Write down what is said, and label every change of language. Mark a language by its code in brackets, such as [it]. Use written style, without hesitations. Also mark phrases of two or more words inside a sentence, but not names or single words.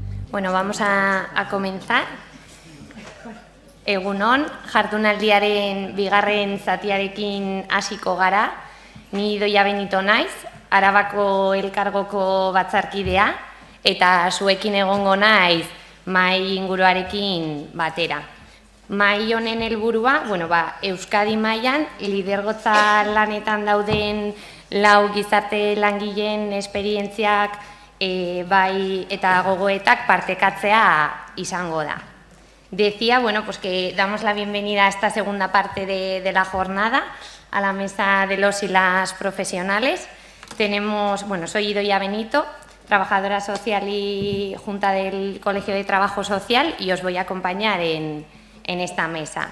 [es] Bueno, vamos a comenzar. [eu] Egunon, jardunaldiaren bigarren zatiarekin hasiko gara. Ni Idoia Benito naiz, Arabako elkargoko batzarkidea, eta zuekin egongo naiz mahai inguruarekin batera. Mahai honen helburua, Euskadi mailan lidergotza lanetan dauden lau gizarte langileen esperientziak bai eta gogoetak partekatzea izango da. [es] Decía, que damos la bienvenida a esta segunda parte de la jornada, a la mesa de los y las profesionales. Tenemos, soy Idoia Benito, trabajadora social y junta del Colegio de Trabajo Social, y os voy a acompañar en esta mesa.